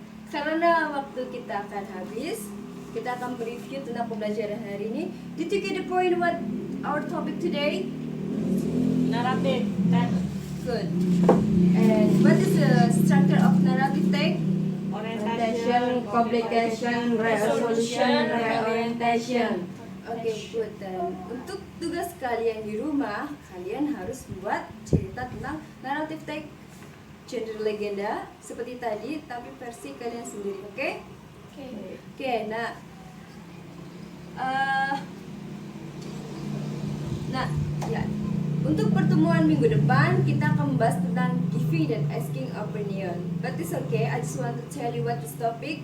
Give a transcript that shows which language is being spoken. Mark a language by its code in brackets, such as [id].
[id] Karena waktu kita akan habis, kita akan mereview tentang pembelajaran hari ini. [en] Did you get the point what our topic today? Narrative text. Good. And what is the structure of narrative text? Orientation, complication, resolution, reorientation. [id] Oke, good. Dan untuk tugas kalian di rumah, kalian harus buat cerita tentang narrative text, genre legenda seperti tadi, tapi versi kalian sendiri, oke? Oke, nah, ya. Untuk pertemuan minggu depan, kita akan membahas tentang giving dan asking opinion. [en] But it's okay, I just want to tell you what this topic.